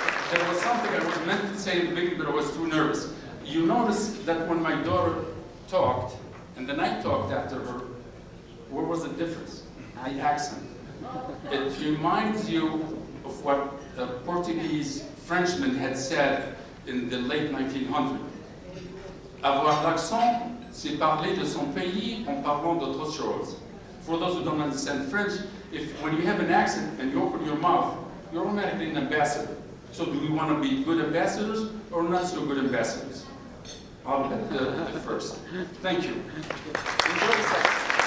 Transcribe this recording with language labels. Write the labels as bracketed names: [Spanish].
[English] There was something I was meant to say in the beginning, but I was too nervous. You notice that when my daughter talked, and then I talked after her, what was the difference? The accent. It reminds you of what a Portuguese Frenchman had said in the late 1900s. [French] Avoir l'accent, c'est parler de son pays en parlant d'autre chose. [English] For those who don't understand French, when you have an accent and you open your mouth, you're automatically an ambassador. So do we want to be good ambassadors or not so good ambassadors? I'll bet the first. Thank you. Enjoy the session.